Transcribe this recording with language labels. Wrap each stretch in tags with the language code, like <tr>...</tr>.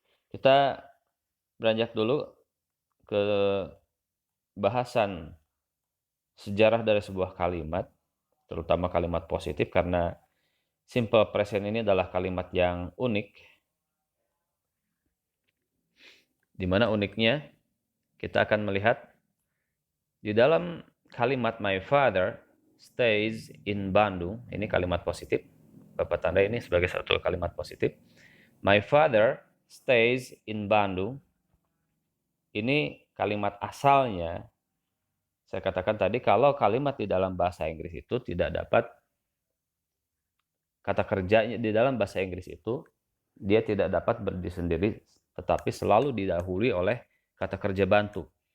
<id>Kita beranjak dulu ke bahasan sejarah dari sebuah kalimat, terutama kalimat positif, karena simple present ini adalah kalimat yang unik. Di mana uniknya? Kita akan melihat di dalam kalimat</id> <en>my father stays in Bandung.</en> <id>Ini kalimat positif. Bapak tanda ini sebagai satu kalimat positif.</id> <en>My father stays in Bandung.</en> <id>Ini kalimat asalnya. Saya katakan tadi kalau kalimat di dalam bahasa Inggris itu tidak dapat kata kerjanya di dalam bahasa Inggris itu dia tidak dapat berdiri sendiri, tetapi selalu didahului oleh kata kerja bantu.</id>